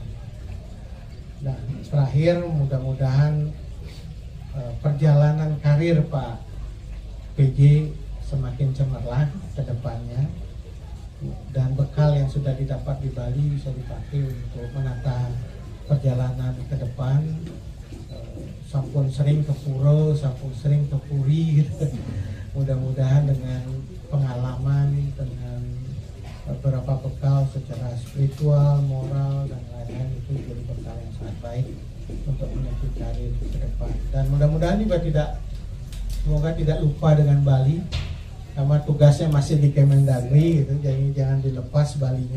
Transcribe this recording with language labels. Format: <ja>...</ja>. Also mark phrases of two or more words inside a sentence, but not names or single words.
<id>Nah, terakhir mudah-mudahan perjalanan karir Pak PJ semakin cemerlang ke depannya dan bekal yang sudah didapat di Bali bisa dipakai untuk menata perjalanan ke depan. Sampun sering ke pura, sampun sering ke puri gitu. Mudah-mudahan dengan pengalaman, dengan beberapa bekal secara spiritual, moral dan lain-lain itu jadi bekal yang sangat baik untuk menempuh karir ke depan. Dan mudah-mudahan juga semoga tidak lupa dengan Bali, karena tugasnya masih di Kemendagri gitu, jadi jangan dilepas Balinya.</id>